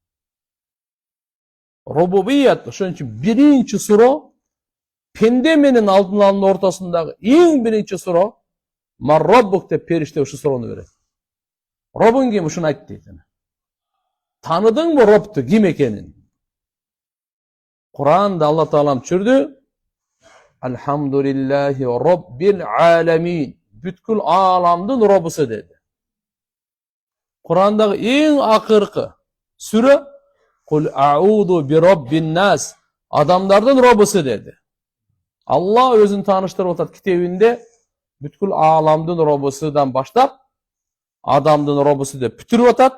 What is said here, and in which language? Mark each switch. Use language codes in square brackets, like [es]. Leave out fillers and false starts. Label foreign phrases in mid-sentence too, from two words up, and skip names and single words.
[ky] Рубубият, ошон үчүн биринчи суроо пенде менен Алланын ортосундагы эң биринчи суроо [ar] من ربك [ky] деп периште ушу суроону берет. Робуң ким? Ушуну айт дейт. Таныдыңбы Робту ким экенин? Куранда Алла Таалам түшүрдү. [ar] الحمد لله رب العالمين. [ky] Бүткүл ааламдын Робусу деди. Курандагы эң акыркы сүрө [ar] قل أعوذ برب الناس. [ky] Адамдардын Робусу деди. Алла өзүн тааныштырып атат китебинде бүткүл ааламдын Робусудан баштап адамдын Робусу деп бүтүрүп атат.